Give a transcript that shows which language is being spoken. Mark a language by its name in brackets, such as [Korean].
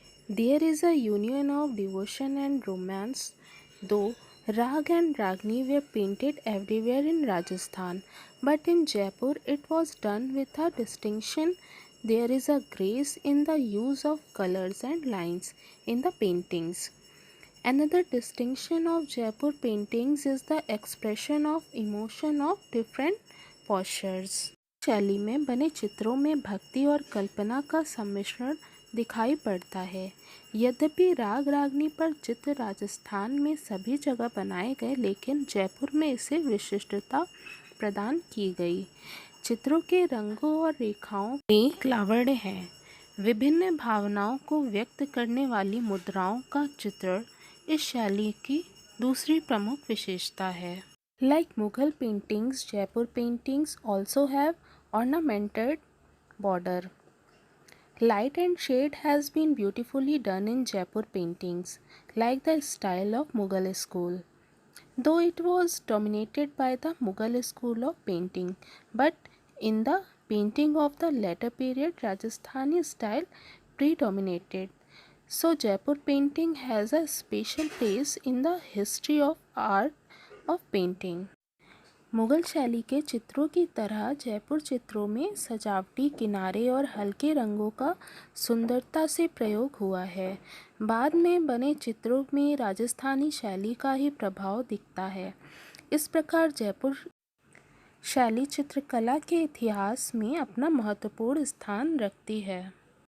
[English] There is a union of devotion and romance, though Rag and Ragni were painted everywhere in Rajasthan, but in Jaipur it was done with a distinction. There is a grace in the use of colors and lines in the paintings. Another distinction of Jaipur paintings is the expression of emotion of different postures. [Hindi] शैली में बने चित्रों में भक्ति और कल्पना का सम्मिश्रण दिखाई पड़ता है। यद्यपि राग रागनी पर चित्र राजस्थान में सभी जगह बनाए गए, लेकिन जयपुर में इसे विशिष्टता प्रदान की गई। चित्रों के रंगों और रेखाओं में लावण्य है। विभिन्न भावनाओं को व्यक्त करने वाली मुद्राओं का चित्रण इस शैली की दूसरी प्रमुख विशेषता है। [English] Like Mughal paintings, Jaipur paintings also have ornamented border. Light and shade has been beautifully done in Jaipur paintings, like the style of Mughal school. Though it was dominated by the Mughal school of painting, but in the painting of the later period, Rajasthani style predominated. So Jaipur painting has a special place in the history of art of painting. [Hindi] Mughal शैली के चित्रों की तरह जयपुर चित्रों में सजावटी किनारे और हल्के रंगों का सुंदरता से प्रयोग हुआ है। बाद में बने चित्रों में राजस्थानी शैली का ही प्रभाव दिखता है। इस प्रकार जयपुर शैली चित्रकला के इतिहास में अपना महत्वपूर्ण स्थान रखती है।